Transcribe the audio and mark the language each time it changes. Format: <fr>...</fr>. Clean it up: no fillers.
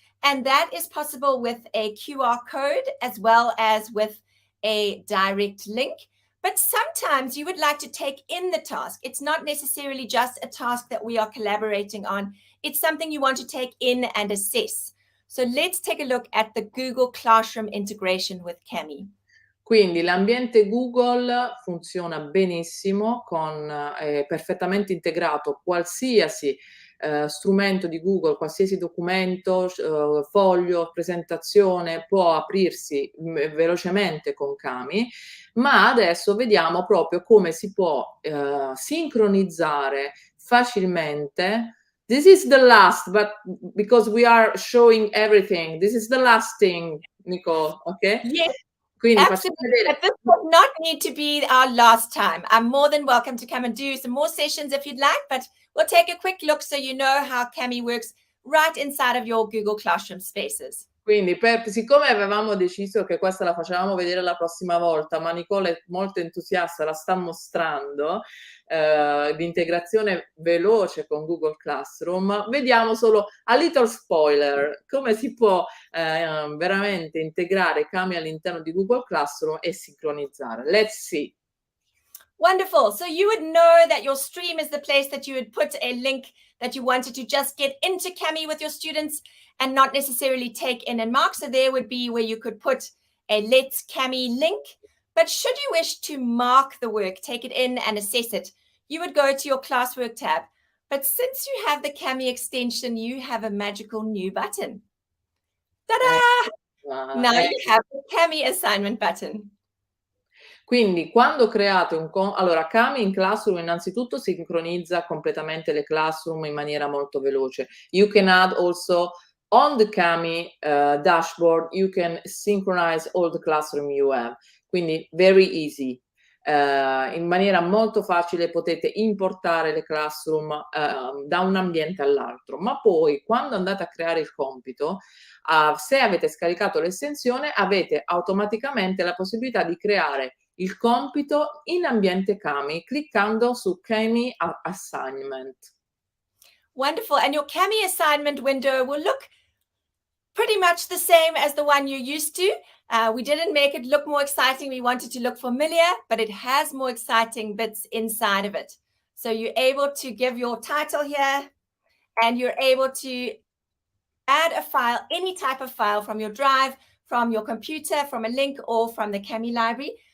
<en>And that is possible with a QR code as well as with a direct link. But sometimes you would like to take in the task. It's not necessarily just a task that we are collaborating on. It's something you want to take in and assess. So let's take a look at the Google Classroom integration with Kami.</en> <it>Quindi l'ambiente Google funziona benissimo, è perfettamente integrato qualsiasi strumento di Google, qualsiasi documento, foglio, presentazione può aprirsi velocemente con Kami, ma adesso vediamo proprio come si può sincronizzare facilmente.</it> <en>This is the last, but because we are showing everything, this is the last thing, Nicole, okay? Yes.</en> <it>Quindi</it> <en>Absolutely, but this does not need to be our last time. I'm more than welcome to come and do some more sessions if you'd like, but we'll take a quick look so you know how Kami works right inside of your Google Classroom spaces.</en> <it>Quindi siccome avevamo deciso che questa la facevamo vedere la prossima volta, ma Nicole è molto entusiasta, la sta mostrando, l'integrazione veloce con Google Classroom, vediamo solo</it> <en>a little spoiler,</en> <it>come si può veramente integrare Kami all'interno di Google Classroom e sincronizzare.</it> <en>Let's see. Wonderful. So you would know that your stream is the place that you would put a link that you wanted to just get into Kami with your students and not necessarily take in and mark. So there would be where you could put a Let's Kami link. But should you wish to mark the work, take it in and assess it, you would go to your classwork tab. But since you have the Kami extension, you have a magical new button. Ta-da! Now you have the Kami assignment button.</en> <it>Quindi quando create allora Kami in Classroom innanzitutto sincronizza completamente le Classroom in maniera molto veloce.</it> <en>You can add also on the Kami dashboard, you can synchronize all the Classroom you have.</en> <it>Quindi</it> <en>very easy.</en> <it>In maniera molto facile potete importare le Classroom da un ambiente all'altro, ma poi quando andate a creare il compito, se avete scaricato l'estensione avete automaticamente la possibilità di creare il compito in ambiente Kami cliccando su Kami Assignment.</it> <en>Wonderful. And your Kami assignment window will look pretty much the same as the one you're used to. We didn't make it look more exciting. We wanted to look familiar, but it has more exciting bits inside of it. So you're able to give your title here, and you're able to add a file, any type of file from your drive, from your computer, from a link, or from the Kami library.</en>